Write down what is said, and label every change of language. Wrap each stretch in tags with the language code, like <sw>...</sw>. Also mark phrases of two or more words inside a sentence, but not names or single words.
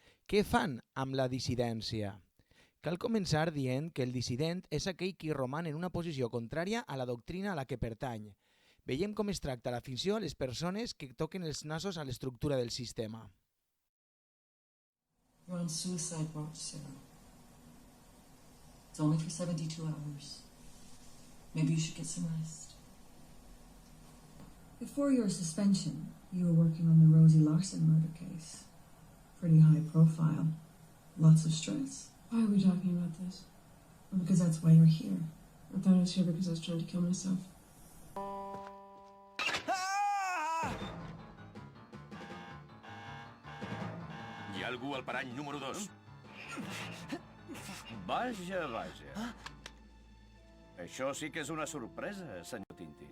<ca>Què fan amb la dissidència? Cal començar dient que el dissident és aquell qui roman en una posició contrària a la doctrina a la que pertany. Veiem com es tracta la ficció a les persones que toquen els nassos a l'estructura del sistema.</ca> <en>You're on suicide watch, Sarah. It's only for 72 hours. Maybe you should get some rest. Before your suspension, you were working on the Rosie Larson murder case. Pretty high profile. Lots of stress. Why are we talking about this? Well, because that's why you're here. I thought I was here because I was trying to kill myself.</en> <ca>Hi ha algú al parany número 2? Vaja, vaja. Això sí que és una sorpresa, senyor Tintín.</ca>